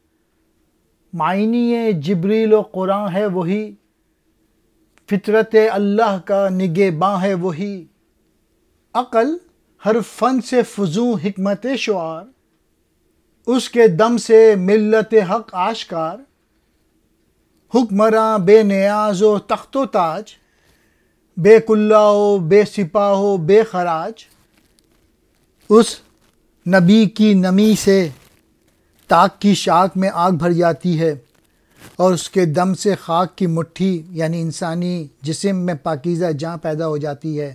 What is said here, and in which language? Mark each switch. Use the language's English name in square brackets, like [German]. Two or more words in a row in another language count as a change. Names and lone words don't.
[Urdu] معنی جبریل و قرآن ہے وہی، فطرت اللہ کا نگہباں ہے وہی، عقل ہر فن سے فزوں حکمت شعار، اس کے دم سے ملت حق آشکار، حکمراں بے نیاز و تخت و تاج، بے کلہ و بے سپاہ و بے خراج۔ اس نبی کی نمی سے طاق کی شاخ میں آگ بھر جاتی ہے، اور اس کے دم سے خاک کی مٹھی یعنی انسانی جسم میں پاکیزہ جاں پیدا ہو جاتی ہے۔